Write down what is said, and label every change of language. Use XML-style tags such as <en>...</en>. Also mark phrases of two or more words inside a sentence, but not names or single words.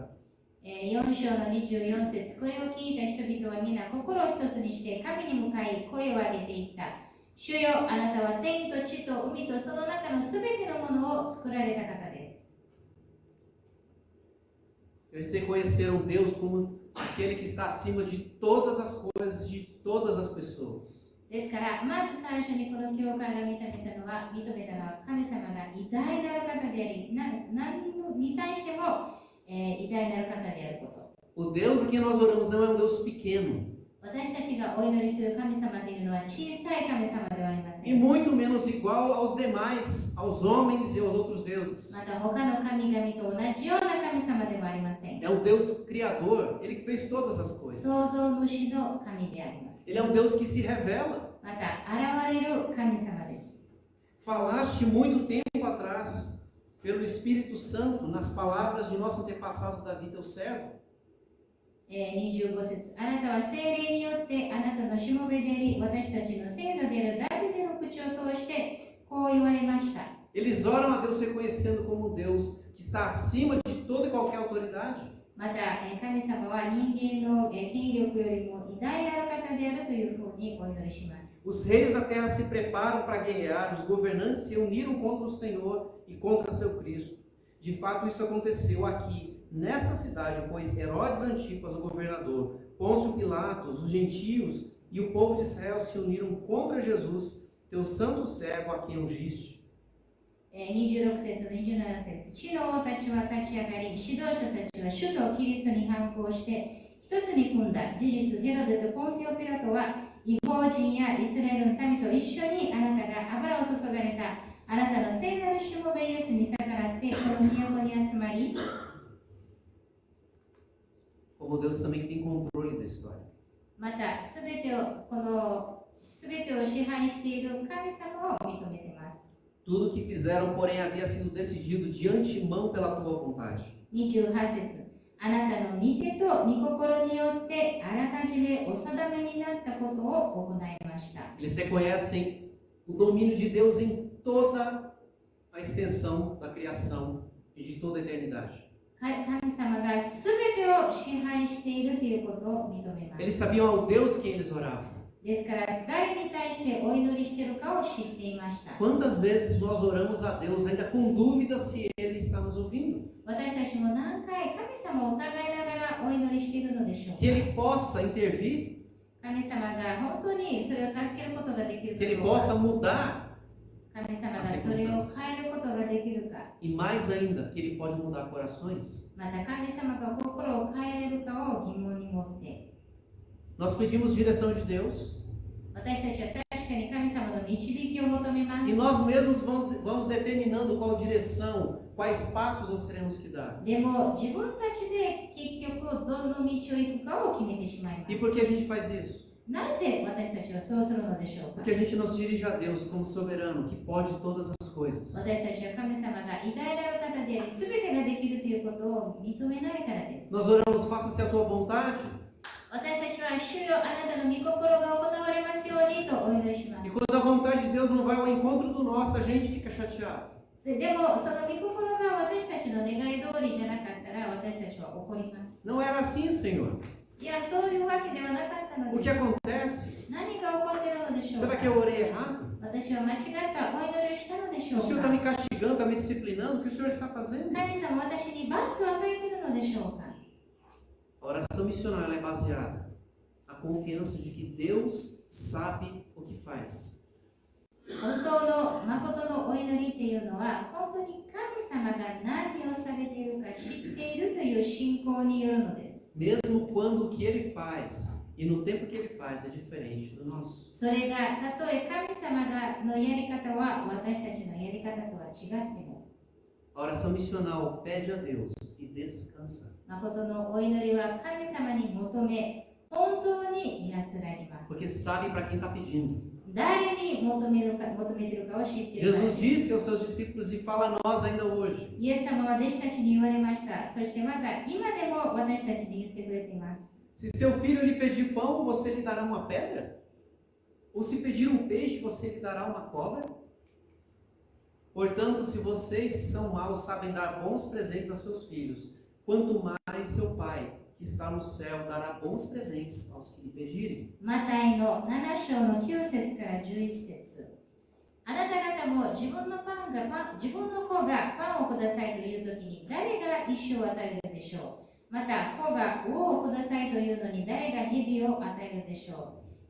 <ja>4 章の24節、これを聞いた人々は皆心を一つにして神に向かい声を上げていった。主よ、あなたは天と地と海とその中のすべてのものを作られた方です。</ja> <pt>Eles reconheceram Deus como aquele que está acima de todas as coisas, de todas as pessoas.</pt> <ja>ですから、まず最初にこの教会が認めたのは神様が偉大なる方であり、何に対しても、偉大なる方であること。</ja> <pt>O Deus a quem nós oramos não é um Deus pequeno.</pt> <ja>私たちがお祈りする神様というのは小さい神様ではありませ</ja> <pt>E</pt> <ja>ん。</ja> <pt>muito menos igual aos demais, aos homens e aos outros deuses.</pt> <ja>また他の神々と同じような神様でもありません。</ja> <pt>É um Deus criador, Ele que fez todas as coisas.</pt> <ja>創造主の神であります。</ja> <pt>Ele é um Deus que se revela.</pt> <ja>また現れる神様です。</ja> <pt>Falaste muito tempo atrás, pelo Espírito Santo, nas palavras de nosso antepassado Davi, teu servo.</pt> <ja>25 節、あなたは聖霊によってあなたのしもべであり、私たちの先祖であるダビデの口を通してこう言われました。</ja> <pt>Eles oram a Deus reconhecendo como Deus que está acima de toda e qualquer autoridade.</pt> <ja>また、神様は人間の権力よりも偉大なる方であるというふうにお祈りします。</ja> <pt>Os reis da terra se preparam para guerrear, os governantes se uniram contra o Senhor e contra seu Cristo. De fato, isso aconteceu aqui, nesta cidade, pois Herodes Antipas, o governador, Pôncio Pilatos, os gentios e o povo de Israel se uniram contra Jesus, teu santo servo a quem ungiste.</pt> <ja>26 節と27節、地の王たちは立ち上がり、指導者たちは主とキリストに反抗して一つに組んだ。事実、ヘロデとポンティオピラトは異邦人やイスラエルの民と一緒にあなたが油を注がれたあなたの聖なるしもべイエスに逆らってこの都に集まり、</ja> <pt>Como Deus também que tem controle da história.</pt> <ja>またすべてを支配している神様を認めています。</ja> <pt>Tudo o que fizeram, porém, havia sido decidido de antemão pela tua vontade.</pt> <ja>28 節、あなたの御手と御心によってあらかじめお定めになったことを行いました。</ja> <pt>Eles reconhecem o domínio de Deus em toda a extensão da criação e de toda a eternidade.</pt> <ja>神様がすべてを支配しているということを認めます。</ja> <pt>Eles sabiam ao Deus quem eles oravam.</pt> <ja>ですから誰に対してお祈りしているかを知っていました。</ja> <pt>Quantas vezes nós oramos a Deus ainda com dúvida se Ele está nos ouvindo?</pt> <ja>私たちも何回神様を疑いながらお祈りしているのでしょうか。</ja> <pt>Que Ele possa intervir,</pt> <ja>神様が本当にそれを助けることができる</ja> <pt>que Ele</pt> <ja>かどうか。</ja> <pt>possa mudar</pt> <ja>神様がそれを変えることができるか。</ja> <pt>e mais ainda, que Ele pode mudar corações.</pt> <ja>また神様が心を変えれるかを疑問に持って。</ja> <pt>Nós pedimos direção de Deus</pt> <ja>私たちは確かに神様の導きを求めます。</ja> <pt>e nós mesmos vamos determinando qual direção, quais passos nós teremos que dar.</pt> <ja>でも自分たちで結局どの道を行くかを決めてしまいます。</ja> <pt>E por que a gente faz isso?</pt> <ja>なぜ私たちはそうするのでしょうか。</ja> <pt>Porque a gente não se dirige a Deus como soberano, que pode todas as coisas.</pt> <ja>私たちは神様が偉大なる方であり、全てができるということを認めないからです。</ja> <pt>Nós oramos, faça-se a tua vontade.</pt> <ja>私たちは主よ、あなたの御心が行われますようにとお祈りしま</ja> <pt>E</pt> <ja>す。</ja> <pt>quando a vontade de Deus não vai ao encontro do nosso, a gente fica chateado.</pt> <ja>でもその御心が私たちの願い通りじゃなかったら私たちは怒ります。</ja> <pt>Não era assim, Senhor.</pt> <ja>いや、そういうわけではなかったの</ja> <pt>O</pt> <ja>で</ja> <pt>que</pt> <ja>す。</ja> <pt>acontece?</pt> <ja>何が起こっているのでしょう</ja> <pt>Será</pt> <ja>か。</ja> <pt>que eu orei errado?</pt> <ja>私は間違ったお祈りをしたのでしょ</ja> <pt>O</pt> <ja>う</ja> <pt>Senhor</pt> <ja>か。</ja> <pt>está me castigando, está me disciplinando? O que o Senhor está fazendo?</pt> <ja>神様、私に罰を与えているのでしょうか。</ja> <pt>A oração missional ela é baseada na confiança de que Deus sabe o que faz.</pt> <ja>本当の誠のお祈りっていうのは、本当に神様が何をされているか知っているという信仰によるのです。</ja> <pt>Mesmo quando o que Ele faz e no tempo que Ele faz é diferente do nosso.</pt> <ja>それがたとえ神様のやり方は私たちのやり方とは違っても、</ja> <pt>A oração missional pede a Deus e descansa.</pt> <ja>誠のお祈りは神様に求め、本当に安らぎます。</ja> <pt>Porque sabe para quem está pedindo.</pt> <ja>誰に求めているかを知っているからで</ja> <pt>Jesus</pt> <ja>す。</ja> <pt>disse aos seus discípulos e fala a nós ainda hoje:</pt> <ja>イエス様は弟子たちに言われました。そしてまた今でも私たちに言ってくれています。</ja> <pt>se seu filho lhe pedir pão, você lhe dará uma pedra? Ou se pedir um peixe, você lhe dará uma cobra? Portanto, se vocês que são maus sabem dar bons presentes a seus filhos, quanto mais seu Pai, que está no céu, dará bons presentes aos que lhe pedirem.</pt> <ja>マタイの7章の9節から11節。あなた方も自分の子がパンをくださいというときに誰が石を与えるでしょう。また子が魚をくださいというのに誰が蛇を与えるでしょう。</ja>